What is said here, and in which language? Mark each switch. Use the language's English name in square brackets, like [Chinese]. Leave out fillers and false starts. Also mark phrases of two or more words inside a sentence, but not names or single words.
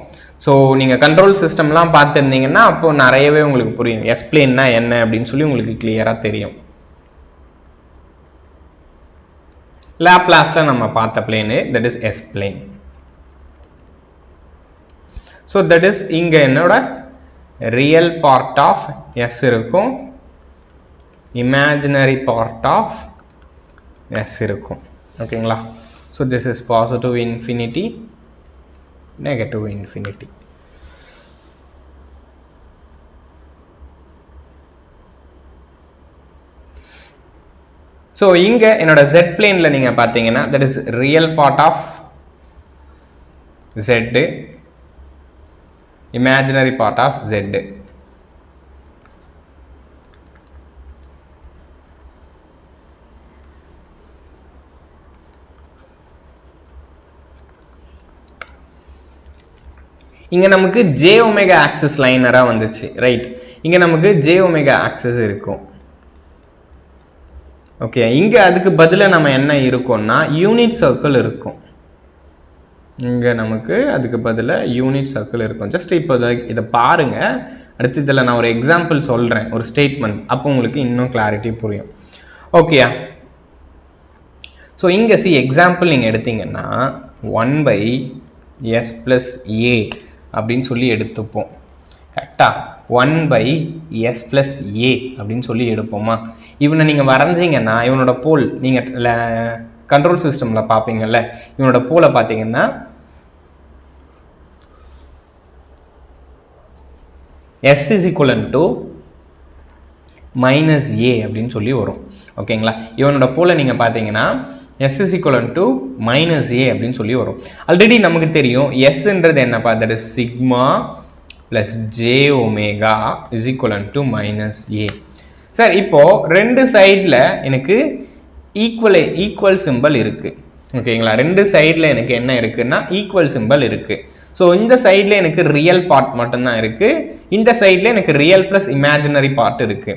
[Tamil] ஸோ நீங்கள் [English] control systemலாம் [Tamil] பார்த்துருந்தீங்கன்னா அப்போது நிறையவே உங்களுக்கு புரியும் [English] s planeனா [Tamil] என்ன அப்படின்னு சொல்லி உங்களுக்கு கிளியராக தெரியும். லாப்லாஸில் நம்ம பார்த்த பிளேனு [English] that is s plane. [Tamil] ஸோ [English] that is [Tamil] இங்கே என்னோட [English] real part of s [Tamil] இருக்கும், [English] imaginary part of s [Tamil] இருக்கும். ஓகேங்களா? [English] So this is positive infinity, negative infinity. [Tamil] So இங்க என்னோட [English] z planeல [Tamil] நீங்க பாத்தீங்கன்னா [English] that is real part of z, imaginary part of z. [Tamil] இங்கே நமக்கு [English] j omega axis linearஆக [Tamil] வந்துச்சு, ரைட்? இங்கே நமக்கு [English] j omega axis [Tamil] இருக்கும். ஓகே, இங்கே அதுக்கு பதிலாக நம்ம என்ன இருக்கோம்னா [English] unit circle [Tamil] இருக்கும். இங்கே நமக்கு அதுக்கு பதிலாக [English] unit circle [Tamil] இருக்கும். ஜஸ்ட் இப்போ இதை பாருங்கள். அடுத்து இதில் நான் ஒரு எக்ஸாம்பிள் சொல்கிறேன், ஒரு ஸ்டேட்மெண்ட், அப்போ உங்களுக்கு இன்னும் கிளாரிட்டி புரியும். ஓகேயா? ஸோ இங்கே எக்ஸாம்பிள் நீங்கள் எடுத்தீங்கன்னா 1/s + a அப்படின்னு சொல்லி எடுத்துப்போம். கரெக்டாக 1/s + a அப்படின்னு சொல்லி எடுப்போமா? இவனை நீங்கள் வரைஞ்சிங்கன்னா இவனோட போல் நீங்கள் [English] control systemஇல் [Tamil] பார்ப்பீங்கள்ல, இவனோட போலை பார்த்தீங்கன்னா s = -a அப்படின்னு சொல்லி வரும். ஓகேங்களா? இவனோட போல நீங்கள் பார்த்தீங்கன்னா s = -a அப்படின்னு சொல்லி வரும். ஆல்ரெடி நமக்கு தெரியும் sன்றது என்னப்பா? [English] that is sigma plus j omega is equal to -a. [Tamil] சார் இப்போது ரெண்டு சைடில் எனக்கு [English] equal symbol [Tamil] இருக்குது. ஓகேங்களா? ரெண்டு சைடில் எனக்கு என்ன இருக்குன்னா [English] equal symbol [Tamil] இருக்குது. ஸோ இந்த சைடில் எனக்கு [English] real part [Tamil] மட்டும்தான் இருக்குது, இந்த சைடில் எனக்கு [English] real plus imaginary part [Tamil] இருக்குது.